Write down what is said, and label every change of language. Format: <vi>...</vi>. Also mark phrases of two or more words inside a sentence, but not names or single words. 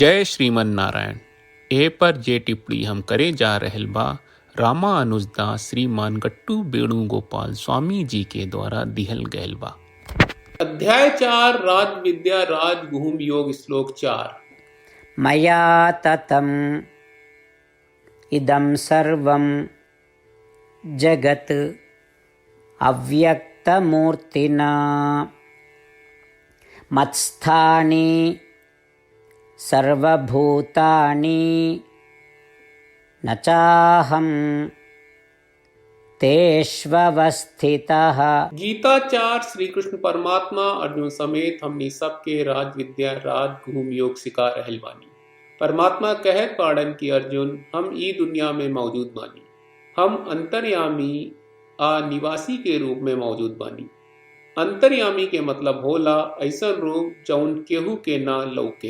<bho>जय श्रीमन नारायण। ए पर जे टिप्पणी हम करे जा रहल बा रामा अनुजदास श्रीमान गट्टू वेणुगोपाल स्वामी जी के द्वारा दिहल गयल बा। अध्याय 4 राज विद्या राज गुहम योग श्लोक 4।</bho> <sa>मया ततम् इदं सर्वं जगत् अव्यक्तमूर्तिना मत्स्थानि सर्वभूतानि न चाहं तेष्वस्थितः।</sa> <bho>गीता 4 श्री कृष्ण परमात्मा अर्जुन समेत हमनी सबके राज विद्या राज गुहम योग सिखा रहल बानी। परमात्मा कहत पाड़न की अर्जुन हम ई दुनिया में मौजूद बानी, हम अंतर्यामी आ निवासी के रूप में मौजूद बानी। अंतर्यामी के मतलब होला ऐसा रूप जौन केहू के ना लौके।</bho>